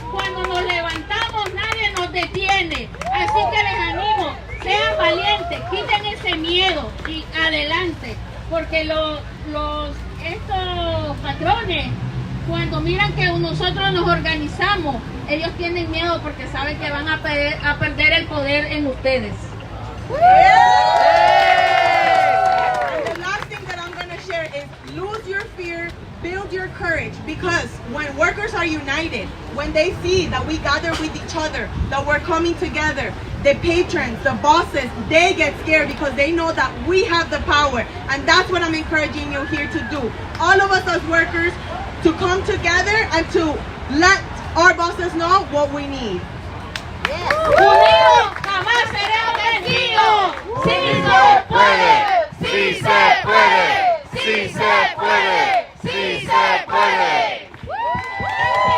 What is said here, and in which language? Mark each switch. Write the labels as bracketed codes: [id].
[es] Cuando nos levantamos nadie nos detiene, así que les animo, sean valientes, quiten ese miedo y adelante, porque estos patrones, cuando miran que nosotros nos organizamos, ellos tienen miedo porque saben que van a perder el poder en ustedes. [en] And the last thing that I'm going to share is lose your fear, build your courage, because when workers are united, when they see that we gather with each other, that we're coming together, the patrons, the bosses, they get scared because they know that we have the power. And that's what I'm encouraging you here to do. All of us as workers to come together and to let our bosses know what we need. [es] Unidos jamás seremos vencidos. Sí se puede, sí se puede, sí se puede, sí se puede.